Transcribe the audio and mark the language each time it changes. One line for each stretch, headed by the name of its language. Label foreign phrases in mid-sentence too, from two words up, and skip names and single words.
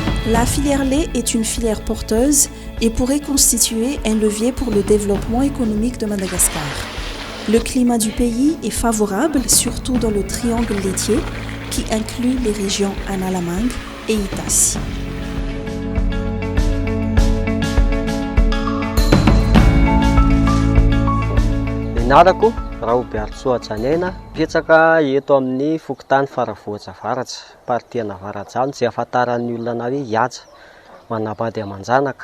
French: La filière lait est une filière porteuse et pourrait constituer un levier pour le développement économique de Madagascar. Le climat du pays est favorable, surtout dans le triangle laitier, qui inclut les régions Analamang et Itasy.
Malagasy: Narako raha Obeartsoa-Janaina petsaka eto amin'ny Fokotany Faravohitra Avaratra, paritiana Avarajano, izay ahafantaran'ny olona hoe Ihaja, manambady aman-janaka.